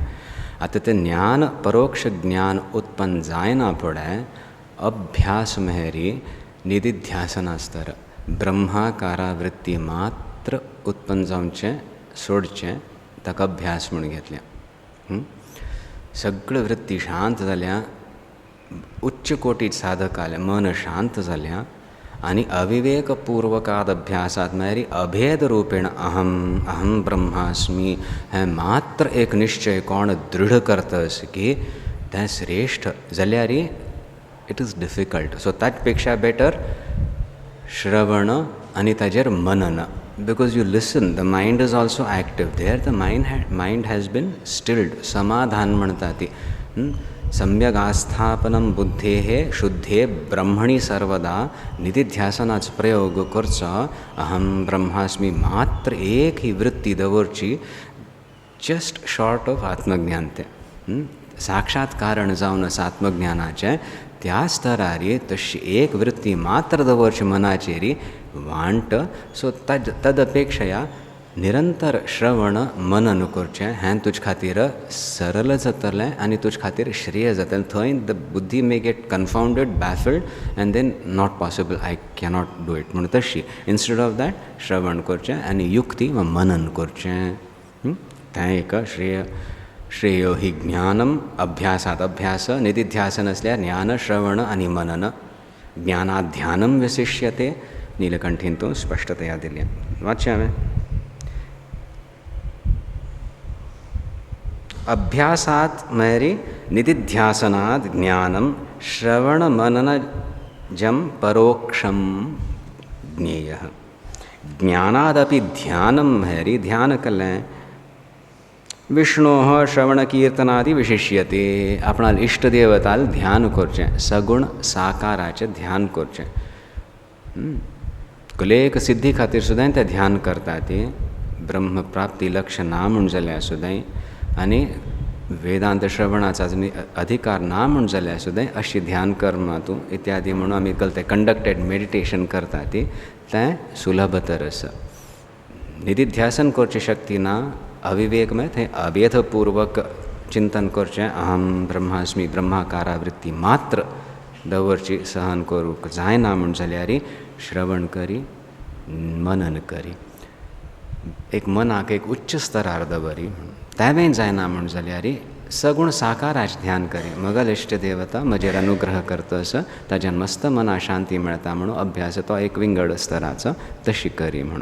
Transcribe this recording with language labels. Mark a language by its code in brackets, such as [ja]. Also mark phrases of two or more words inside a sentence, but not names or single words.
[kok] आतां तें ज्ञान परोक्ष ज्ञान उत्पन्न जायना फुडें अभ्यास म्हळ्यार निदिध्यासन आसता ब्रह्माकारा वृत्ती मात्र उत्पन्न जावचें सोडचें ताका अभ्यास म्हूण घेतल्या. सगळ्यो वृत्ती शांत जाल्या उच्च कोटी साधक आल्या मन शांत जाल्या आनी अविवेकपूर्वकाद अभ्यासात म्हळ्यार अभेद रूपेण अहम ब्रह्मास्मी हें मात्र एक निश्चय कोण दृढ करतस की तें श्रेश्ठ जाल्यार [en] it is difficult. सो [kok] ताचे पेक्षा बेटर श्रवण आनी ताजेर मनन [en] because you listen the mind is also active there the mind has been stilled. [kok] समाधान म्हणटा ती [sa] सम्यक आस्थापनम बुद्धेः शुद्धे ब्रह्मणि सर्वदा [kok] निदिध्यासनाचो प्रयोग करचो. अहम ब्रह्मास्मी मात्र एक ही वृत्ती दवरची [en] just short of [kok] आत्मज्ञान तें साक्षात्कारण जावन आसा आत्मज्ञानाचें त्या स्तरार तशी एक वृत्ती मात्र दवरची मनाचेर वांट. सो तद अपेक्षया निरंतर श्रवण मनन करचें हें तुजे खातीर सरल जातलें आनी तुजे खातीर श्रेय जातलें. [en] थंय the buddhi may get confounded, baffled and then not possible, I cannot do it [kok] म्हणून तशी. [en] instead of that [kok] श्रवण करचें आनी युक्ती वा मनन करचें. [sa] तें एक श्रेयो हि ज्ञानम अभ्यासात. [kok] अभ्यास निधिध्यासन असल्यार ज्ञान, श्रवण आनी मनन. [sa] ज्ञानात ध्यानम विशिष्यते. [kok] नीलकंठीन तूं स्पश्टतया दिल्या. वाचचें हांवें. [sa] अभ्यासात म्हळ्यार निधिध्यासनात ज्ञानम, श्रवण मननजम परोक्षम ज्ञेयः. [kok] ज्ञानादपि ध्यानम म्हळ्यार ध्यान केलें. [sa] विष्णोः श्रवणकीर्तनादि विशिष्यते. [kok] आपणाल इश्ट देवताल ध्यान करचें, सगुण साकाराचें ध्यान करचें. कुलेक सिद्धी खातीर सुद्दां तें ध्यान करता. ती ब्रह्मप्राप्ती लक्ष्य ना म्हूण जाल्यार सुद्दां आनी वेदांत श्रवणाचा अधिकार ना म्हूण जाल्यार सुद्दां अशी ध्यान कर्मां तूं इत्यादी म्हणून आमी तें [en] conducted meditation [kok] करता तें सुलभतर आसा. निधिध्यासन करची शक्ती ना, अविवेक म्हळ्यार थंय अभेदपूर्वक चिंतन करचें. अहम ब्रह्मास्मी, ब्रह्माकारा वृत्ती मात्र दवरची, सहन करूंक जायना म्हूण जाल्यार श्रवण करी, मनन करी. एक मनाक एक उच्च स्तरार दवरी. तेवें जायना म्हूण जाल्यार सगुण साकाराचें ध्यान करी. मगल इश्ट देवता म्हजेर अनुग्रह करतस ताज्यान मस्त मना शांती मेळटा म्हणून अभ्यास तो एक विंगड स्तराचो तशी करी म्हणून.